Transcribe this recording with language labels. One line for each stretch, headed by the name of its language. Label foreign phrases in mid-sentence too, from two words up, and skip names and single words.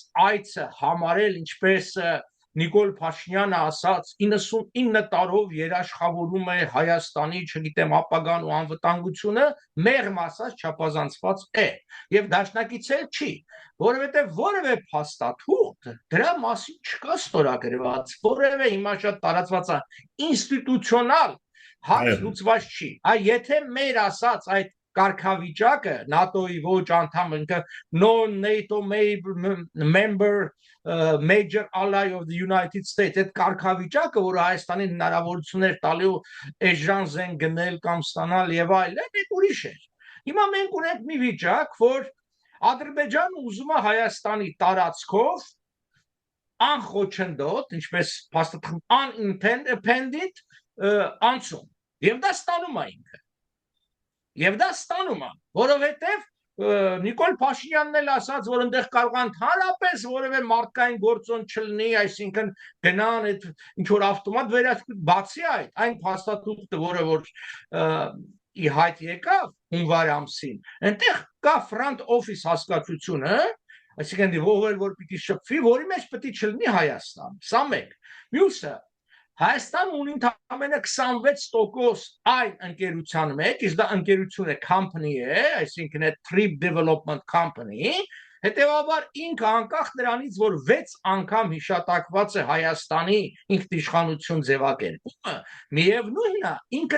Armenian: այցը համարել, ինչպես Նիկոլ Փաշինյանը ասաց, 99 տարով երաշխավորում է Հայաստանի, չգիտեմ, ապագան ու անվտանգությունը, մեղմ ասած չափազանցված է եւ դաշնակից էլ չի, որովհետեւ որևէ փաստաթուղթ դրա մասին չկա ստորագրված, որևէ հիմա շատ տարածված է ինստիտուցիոնալ հարց լուծված չի։ Եթե մեր ասած այդ կարգավիճակը ՆԱՏՕ-ի ոչ անդամ
English: non-NATO member major ally of the United States
Armenian: այդ կարգավիճակը, որը Հայաստանին հնարավորություններ տալու էժան զեն գնել կամ ստանալ եւ այլն, այդ ուրիշ է։ Հիմա մենք ունենք մի վիճակ, որ Ադրբեջանը ուզում է Հայաստանի տարածքով անխոչնդոտ, ինչպես փաստաթղթ unintended անցում։ Եվ դա ստանում է ինքը։ Եվ դա ստանում է, որովհետև Նիկոլ Փաշինյանն էլ ասաց, որ այնտեղ կարող է ընդհանրապես որևէ մարդկային գործոն չլինի, այսինքն գնան այդ ինչ որ ավտոմատ վերահսկում, բացի այն փաստաթուղթը, որ ի հայտ եկավ հունվար ամսին, այնտեղ կա
English: front office
Armenian: հասկացությունը, այսինքն որ պիտի շփվի, որի մեջ պետք է չլինի Հայաստան, սա մեկ, մյուսը Հայաստան ունի ընդամենը 26% այն ընկերության մեջ, իսկ դա ընկերություն է, company է, այսինքն է Trip Development Company, հետևաբար ինքը անկախ նրանից, որ 6 անգամ հիշատակված է Հայաստանի ինքնիշխանություն ձևակերպումը, միևնույնն է, ինքը